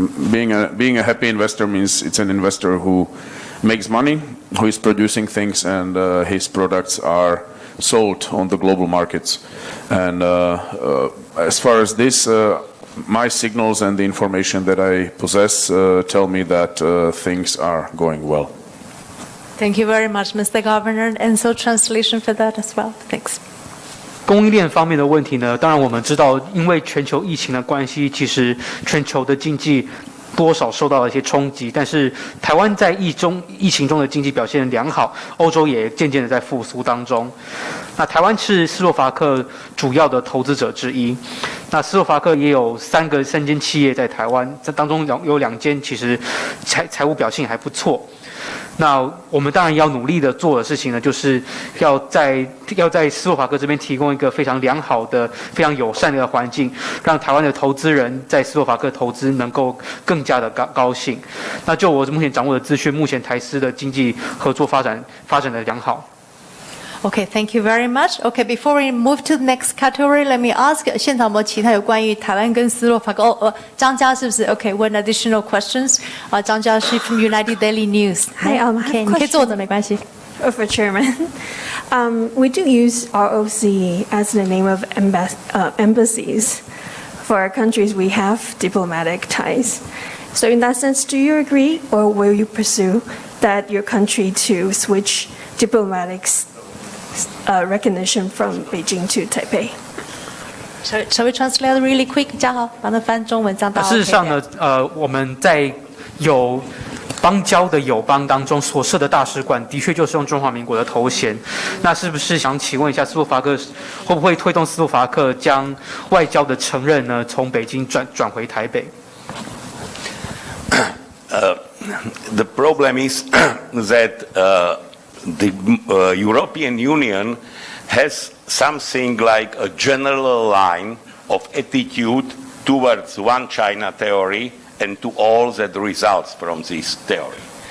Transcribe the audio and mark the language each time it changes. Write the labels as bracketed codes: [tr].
[en] Being a happy investor means it's an investor who makes money, who is producing things, and his products are sold on the global markets. And as far as this, my signals and the information that I possess tell me that things are going well. Thank you very much, Mr. Governor. And so translation for that as well. Thanks. [zh] 供应链方面的问题呢，当然我们知道，因为全球疫情的关系，其实全球的经济多少受到了一些冲击，但是台湾在疫情中的经济表现良好，欧洲也渐渐的在复苏当中。那台湾是斯洛伐克主要的投资者之一，那斯洛伐克也有三间企业在台湾，这当中有2间其实财务表现还不错。那我们当然要努力的做的事情呢，就是要在斯洛伐克这边提供一个非常良好的、非常友善的环境，让台湾的投资人在斯洛伐克投资能够更加的高兴。那就我目前掌握的资讯，目前台斯的经济合作发展的良好。 [en] Okay, thank you very much. Okay, before we move to the next category, let me ask [zh] 现场有没有其他有关于台湾跟斯洛伐克？张家是不是 [en] ？Okay, one additional questions. 张家是 from United Daily News. Hi, [zh] okay, 你可以坐着没关系。 [en] For Chairman, we do use ROC as the name of embassies for countries we have diplomatic ties. So in that sense, do you agree, or will you pursue that your country to switch diplomatic recognition from Beijing to Taipei? Shall we translate really quick? [zh] 嘉豪，把它翻中文，这样大家 OK 事实上呢，我们在有邦交的友邦当中所设的大使馆，的确就是用中华民国的头衔。那是不是想请问一下，斯洛伐克会不会推动斯洛伐克将外交的承认呢，从北京转回台北 [en] ？The problem is that the European Union has something like a general line of attitude towards one China theory and to all that results from this theory.